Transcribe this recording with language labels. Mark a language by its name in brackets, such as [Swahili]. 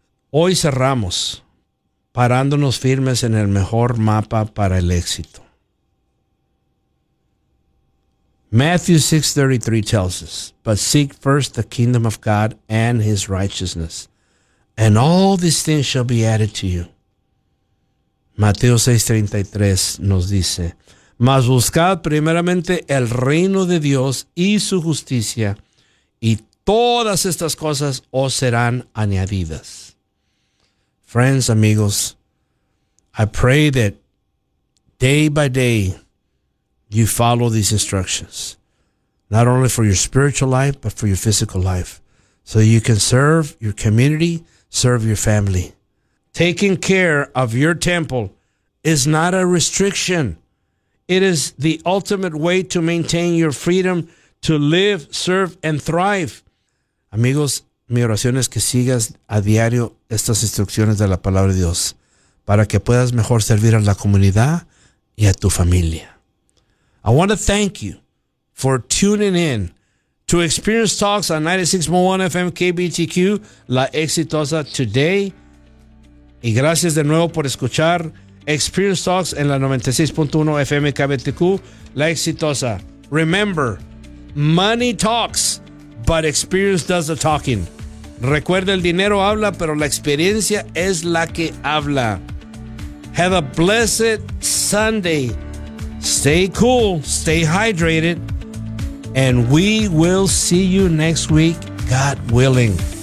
[Spanish] Hoy cerramos parándonos firmes en el mejor mapa para el éxito. [English] Matthew 6:33 tells us, but seek first the kingdom of God and his righteousness, and all these things shall be added to you. [Spanish] Mateo 6:33 nos dice, mas buscad primeramente el reino de Dios y su justicia, y todas estas cosas os serán añadidas. [English] Friends, amigos, I pray that day by day, you follow these instructions, not only for your spiritual life, but for your physical life, so you can serve your community, serve your family. Taking care of your temple is not a restriction. It is the ultimate way to maintain your freedom to live, serve, and thrive. [Spanish] Amigos, mi oración es que sigas a diario estas instrucciones de la palabra de Dios para que puedas mejor servir a la comunidad y a tu familia. [English] I want to thank you for tuning in to Experience Talks on 96.1 FM KBTQ, La Exitosa Today. [Spanish] Y gracias de nuevo por escuchar Experience Talks en la 96.1 FM KBTQ, La Exitosa. [English] Remember, money talks, but experience does the talking. [Spanish] Recuerda, el dinero habla, pero la experiencia es la que habla. [English] Have a blessed Sunday. Stay cool, stay hydrated, and we will see you next week, God willing.